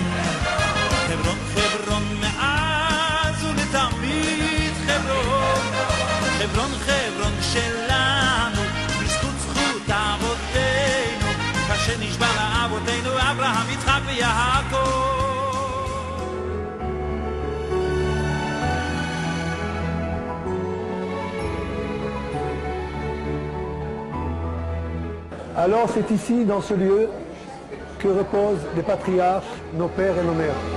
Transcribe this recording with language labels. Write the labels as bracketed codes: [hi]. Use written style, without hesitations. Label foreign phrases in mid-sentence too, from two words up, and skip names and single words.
[he] חברון, חברון מאז ולתמיד חברון, חברון, חברון שלנו בזכות זכות אבותינו כאשר נשבע לאבותינו אברהם, יצחק ויעקב. [fr] Alors c'est ici, dans ce lieu, que reposent les patriarches, nos pères et nos mères.